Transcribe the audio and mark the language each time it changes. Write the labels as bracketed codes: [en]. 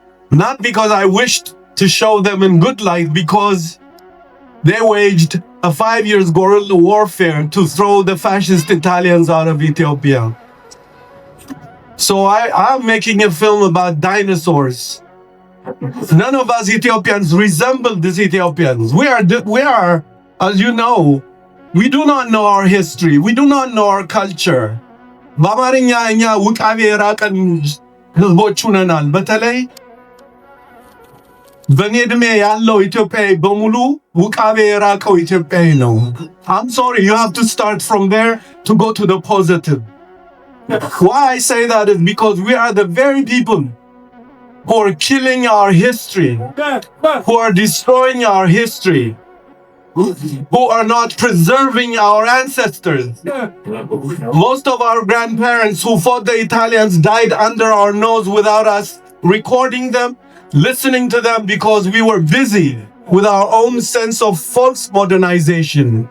[en] Not because I wished to show them in good light, because they waged a 5 years guerrilla warfare to throw the fascist Italians out of Ethiopia. So I'm making a film about dinosaurs. None of us Ethiopians resemble these Ethiopians. We are, as you know, we do not know our history. We do not know our culture. [am] በአማርኛ እኛ ውቃቤ የራቀን ህዝቦች ሆነናል። በተለይ በእኔ ዕድሜ ያለው ኢትዮጵያዊ በሙሉ ውቃቤ የራቀው ኢትዮጵያዊ ነው። [en] I'm sorry, you have to start from there to go to the positive. Why I say that is because we are the very people who are killing our history, who are destroying our history, who are not preserving our ancestors. Most of our grandparents who fought the Italians died under our nose without us recording them, listening to them, because we were busy with our own sense of false modernization.